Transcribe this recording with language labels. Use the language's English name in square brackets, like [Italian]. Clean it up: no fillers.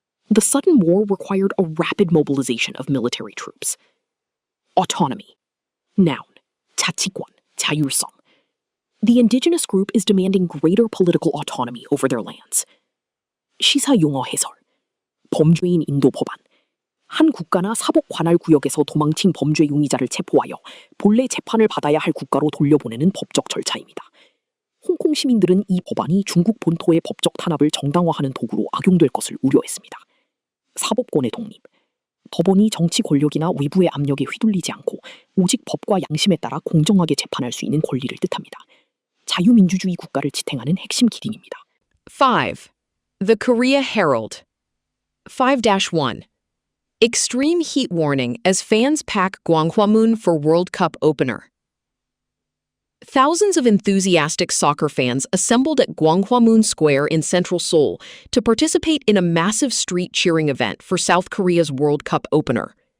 [English] The sudden war required a rapid mobilization of military troops. Autonomy. Noun. [Korean] 자치권, 자율성. [English] The indigenous group is demanding greater political autonomy over their lands. [Korean] 시사 용어 해설. 범죄인 인도 법안. 한 국가나 사복 관할 구역에서 도망친 범죄 용의자를 체포하여 본래 재판을 받아야 할 국가로 돌려보내는 법적 절차입니다. 홍콩 시민들은 이 법안이 중국 본토의 법적 탄압을 정당화하는 도구로 악용될 것을 우려했습니다. 사법권의 독립. 법원이 정치 권력이나 외부의 압력에 휘둘리지 않고 오직 법과 양심에 따라 공정하게 재판할 수 있는 권리를 뜻합니다. 자유민주주의 국가를 지탱하는 핵심 기딩입니다. [English] 5. The Korea Herald. 5-1. Extreme heat warning as fans pack Gwanghwamun for World Cup opener. Thousands of enthusiastic soccer fans assembled at Gwanghwamun Square in central Seoul to participate in a massive street cheering event for South Korea's World Cup opener.